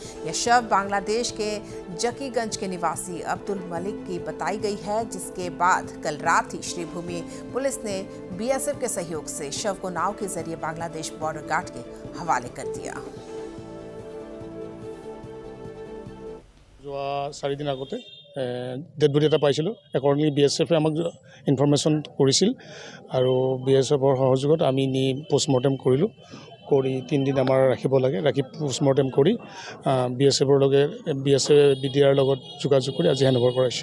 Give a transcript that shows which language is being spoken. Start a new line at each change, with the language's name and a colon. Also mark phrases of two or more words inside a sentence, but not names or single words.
Hindi: यह शव बांग्लादेश के जकीगंज के निवासी अब्दुल मलिक की बताई गई है, जिसके बाद कल रात ही श्रीभूमि पुलिस ने बीएसएफ के सहयोग से शव को नाव के जरिए बांग्लादेश बॉर्डर गार्ड के हवाले कर दिया।
Assamese: 4 দিন আগতে
English: dead body
Assamese: এটা পাইছিলোঁ। একৰ্ডিংলি বিএছএফে আমাক ইনফৰমেশ্যন কৰিছিল আৰু বিএছএফৰ সহযোগত আমি নি পোষ্টমৰ্টেম কৰিলোঁ। কৰি 3 দিন আমাৰ ৰাখিব লাগে, ৰাখি পোষ্টমৰ্টেম কৰি বিএছএফৰ লগে বিএছএফ বিডিআৰ লগত যোগাযোগ কৰি আজি হেণ্ডঅভাৰ কৰাইছে।